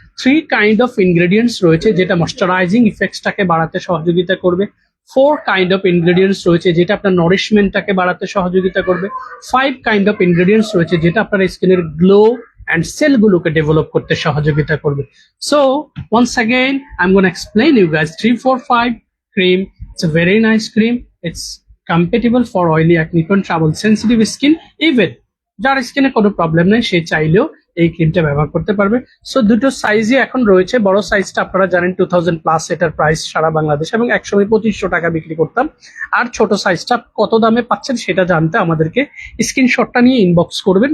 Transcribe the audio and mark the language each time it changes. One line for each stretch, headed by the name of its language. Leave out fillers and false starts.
Bangla: 3
English: kind of ingredients
Bangla: রয়েছে যেটা moisturising ইফেক্টসটাকে বাড়াতে সহযোগিতা করবে। 4
English: kind of ingredients
Bangla: রয়েছে যেটা আপনার নারিশমেন্টটাকে বাড়াতে সহযোগিতা করবে। 5
English: kind of ingredients
Bangla: রয়েছে যেটা আপনার স্কিনের গ্লো and সেলগুলোকে ডেভেলপ করতে সহযোগিতা করবে।
English: So once again I'm going to explain you guys 345 cream. It's a very nice cream. It's compatible for oily acne prone travel sensitive skin.
Bangla: Even যার স্কিনে কোনো প্রবলেম নেই সে চাইলেও এই ক্রিমটা ব্যবহার করতে পারবে। সো দুটো সাইজই এখন রয়েছে। বড় সাইজটা আপনারা জানেন 2000 প্লাস, এটার প্রাইস সারা বাংলাদেশ, এবং একসময় 2500 টাকা বিক্রি করতাম। আর ছোট সাইজটা কত দামে পাচ্ছেন সেটা জানতে আমাদেরকে স্ক্রিনশটটা নিয়ে ইনবক্স করবেন।